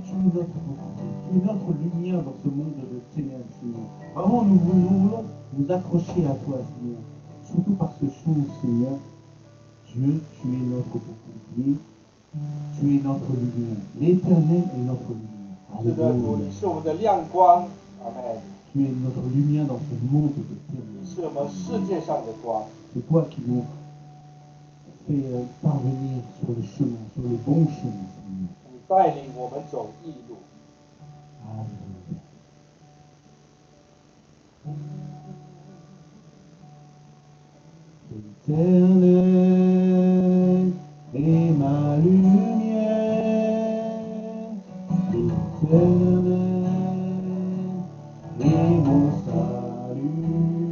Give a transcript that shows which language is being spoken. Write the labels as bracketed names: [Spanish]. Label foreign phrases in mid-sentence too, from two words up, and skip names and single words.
[French] notre bouclier, tu es notre lumière dans ce monde de ténèbres, Seigneur. Vraiment, nous voulons nous accrocher à toi, Seigneur. Surtout par ce chant, Seigneur. Dieu, tu es notre bouclier, tu es notre lumière. L'Éternel est notre lumière. [Chinese] 是的，主， [French] Alléluia. [Chinese] 你是我们的亮光，阿门。 [French] Tu es notre lumière dans ce monde de ténèbres. [Chinese] 你是我们世界上的光， [French] C'est toi qui nous fais parvenir sur le chemin, sur le bon chemin, Seigneur. [Chinese] 你带领我们走义路。 [French] Alléluia. L'Éternel est ma lumière, l'Éternel est mon salut.